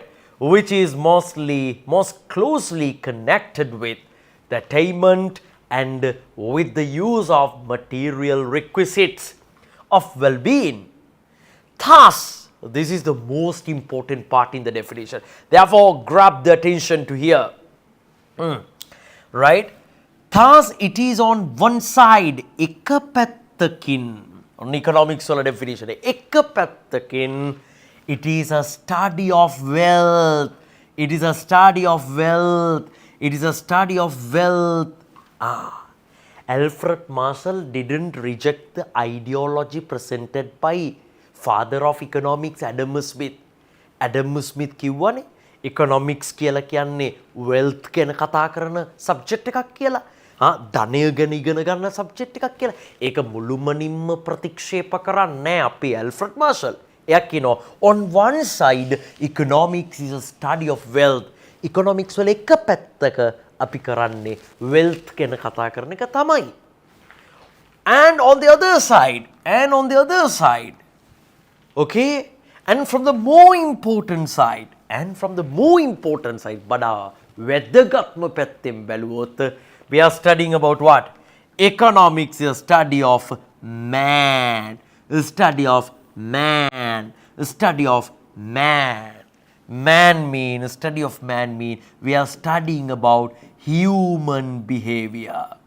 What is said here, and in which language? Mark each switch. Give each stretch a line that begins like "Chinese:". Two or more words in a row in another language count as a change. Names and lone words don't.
English: Which is most closely connected with the attainment and with the use of material requisites of well-being. Thus, this is the most important part in the definition. Therefore, grab the attention to here. Right? Thus, it is on one side,
Sinhala: එක පැත්තකින් ඔන්න economics වල definition එක. එක පැත්තකින්
English: it is a study of wealth. It is a study of wealth. It is a study of wealth. Alfred Marshall didn't reject the ideology presented by father of economics Adam Smith.
Sinhala: Adam Smith කිව්වනේ economics කියලා කියන්නේ wealth ගැන කතා කරන subject එකක් කියලා. ධනය ගැන ඉගෙන ගන්න subject එකක් කියලා. ඒක මුළුමනින්ම ප්‍රතික්ෂේප කරන්නේ අපි Alfred Marshall. එයා කියනවා
English: on one side economics is a study of wealth.
Sinhala: economics වල එක පැත්තක අපි කරන්නේ wealth ගැන කතා කරන එක තමයි.
English: And on the other side, okay, and from the more important side,
Sinhala: වඩා වැදගත්ම පැත්තෙන් බැලුවොත්
English: we are studying about what? Economics is a study of man. Man mean, study of man mean, we are studying about human behavior.